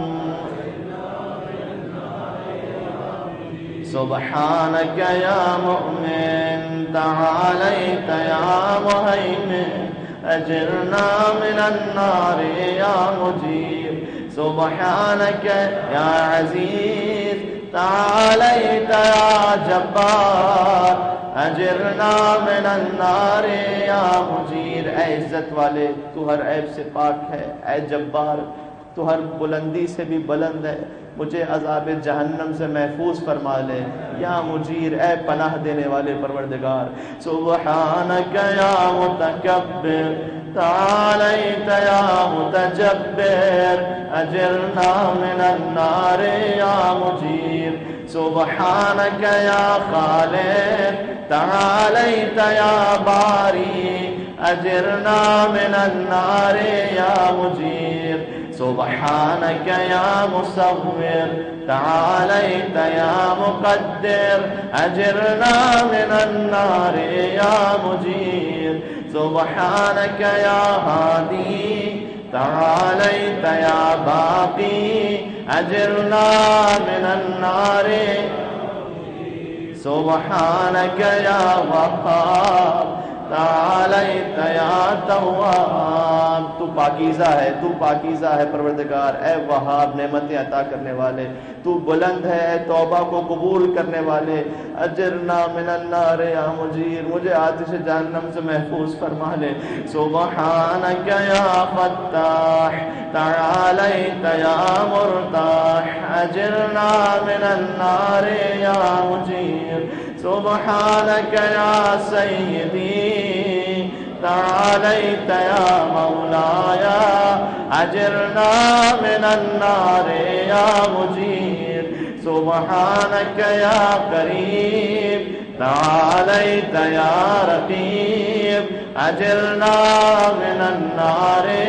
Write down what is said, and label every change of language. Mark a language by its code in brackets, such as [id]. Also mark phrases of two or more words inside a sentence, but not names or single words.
[ar] سبحانک یا مؤمن تعالیت یا مہیمن، اجرنا من النار یا مجیر، سبحانک یا عزیز تعالیت یا جبار، اجرنا من النار یا مجیر۔ [ur] اے عزت والے تو ہر عیب سے پاک ہے، اے جبار تو ہر بلندی سے بھی بلند ہے، مجھے عذاب جہنم سے محفوظ فرما لے، [ar] یا مجیر [ur] اے پناہ دینے والے پروردگار، [ar] سبحانک یا متکبر تعالیت یا متجبر، اجرنا من النار یا مجیر، سبحانک یا خالق تعالیت یا باری، اجرنا من النار یا مجیر، سبحانک یا مصور تعالیت یا مقدر، اجرنا من النار یا مجیر، سبحانک یا ہادی تعالیت یا باقی، اجرنا من النار، سبحانک یا وہاب تعالیت یا تواب۔ [ur] تو پاکیزہ ہے، تو پاکیزہ ہے پروردگار، اے وہاب نعمتیں عطا کرنے والے، تو بلند ہے اے توبہ کو قبول کرنے والے، [ar] اجرنا من النار یا مجیر، [ur] مجھے آتش جہنم سے محفوظ فرما لے، [ar] سبحانک یا فتاح تعالیت یا مرتاح، اجرنا من النار یا مجیر، سبحانک یا سیدی تعالیت یا مولایا، اجرنا من النار یا مجیر، سبحانک یا قریب تعالیت یا رقیب، اجرنا من النار،